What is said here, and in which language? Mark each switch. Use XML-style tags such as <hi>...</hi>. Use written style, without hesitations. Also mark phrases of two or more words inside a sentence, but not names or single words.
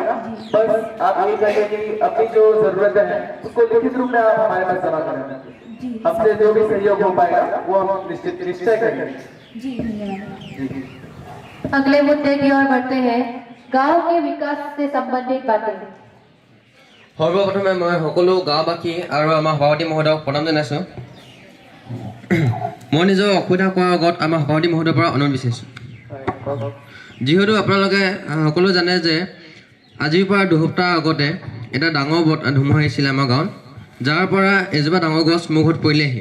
<hi>बस आप ये कहें कि अपनी जो जरूरत है उसको लिखित रूप में आप हमारे पास जमा करें। हमसे जो भी सहयोग हो पाएगा वो हम निश्चय करेंगे। जी धन्यवाद। अगले मुद्दे की ओर बढ़ते हैं, गांव के विकास से संबंधित बातें। सर्वप्रथमे मैं</hi> <as>সকলো গাঁওবাসী আৰু আমাৰ সভাপতি মহোদয়ক প্ৰণাম জনাইছোঁ। মই নিজৰ অসুবিধা কোৱাৰ আগত আমাৰ সভাপতি মহোদয়ৰ পৰা অনুৰোধ বিচাৰিছোঁ। যিহেতু আপোনালোকে সকলো জানে যে আজিৰ পৰা 2 সপ্তাহ আগতে এটা ডাঙৰ ধুমুহা আহিছিলে আমাৰ গাঁৱত, যাৰ পৰা এজোপা ডাঙৰ গছ মোৰ ঘৰত পৰিলেহি।</as>